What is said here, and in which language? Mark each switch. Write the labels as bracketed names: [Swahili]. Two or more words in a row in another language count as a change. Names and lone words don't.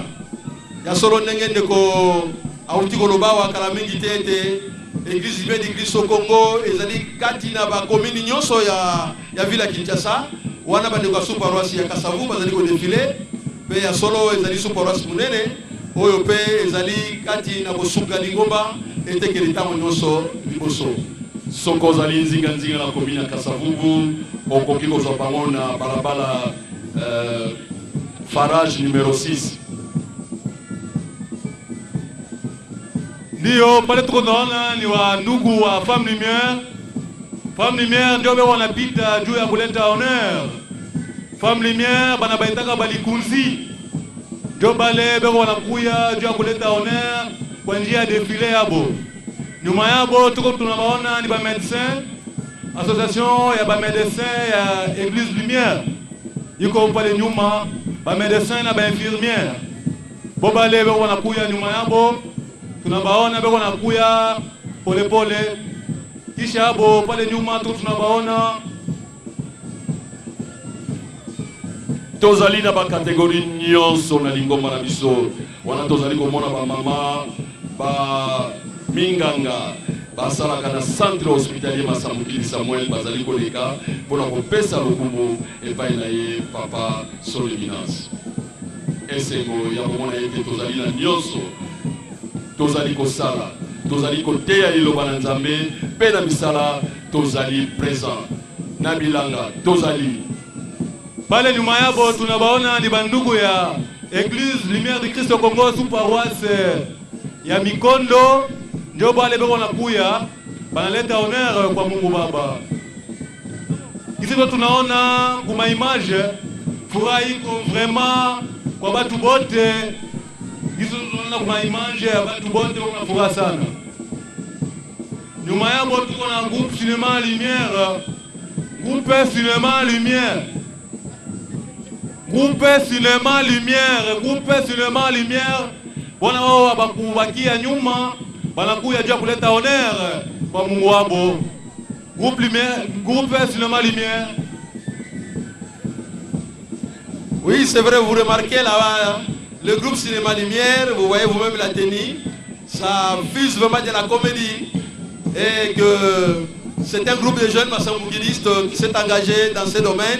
[Lingala] Ya solo ndenge ndeko auti koloba wa kala mingi tete église humaine du Christ au Congo ezali kati na bakomi nyonso ya ville ya Kinshasa wana bandeko ya sous-paroisse ya Kasavubu bazali ko défiler pe ya solo ezali sous-paroisse munene oyo pe ezali kati na kosuka lingomba etekeli tango nyonso liboso. Soko zali nzinga nzinga na komina Kasavubu okoki kozwa bango na balabala farage numéro 6. [Swahili] Ndio pale tuko naona ni wa ndugu wa Femme Lumière Femme lumière ndio beko wanapita juu ya kuleta honneur. Femme lumière bana baitaka balikunzi. Ndio bale beko wanakuya juu ya kuleta honneur kwa njia ya defile yabo. Nyuma yabo tuko tunabaona ni ba médecin, association ya ba médecin ya Église Lumière. Yuko pale nyuma ba médecin na ba infirmière. Bo bale beko wanakuya nyuma yabo. Tunabaona beko wanakuya pole pole. Kisha hapo pale nyuma tu tunabaona [Lingala] tozali na ba catégorie nyonso na lingomba na biso. Wana tozali komona ba mama ba minganga basalaka na [French] centre hospitalier [Lingala] Masamukili Samuel bazali koleka mpona kopesa lokumu epai na ye papa Solominas. Esengo ya komona ete tozali na nyonso tozali kosala tozali koteya liloba na Nzambe mpe na misala tozali présent na bilanga tozali [Swahili] pale nyuma yabo tunabaona ni bandugu ya Église Lumière du Christ au Congo sous paroisse ya Mikondo ndio bale beko nakuya banaleta honneur kwa Mungu Baba. Kisi tunaona kuma image furaha iko vraiment kwa batu bote. Kisi tunaona kuma image ya batu bote wana furaha sana. Nyuma yabo tuko na groupe Cinéma Lumière. Groupe Cinéma Lumière. Groupe Cinéma Lumière. Groupe Cinéma Lumière. Wana wao wabakubakia nyuma banakuya juu kuleta honneur kwa Mungu wabo. Groupe Lumière, Groupe Cinéma Lumière. [French] Oui, c'est vrai, vous remarquez là-bas, le groupe Cinéma Lumière, vous voyez vous-même la tenue, ça fuse vraiment de la comédie. Et que c'est un groupe de jeunes massamoukilistes qui s'est engagé dans ce domaine.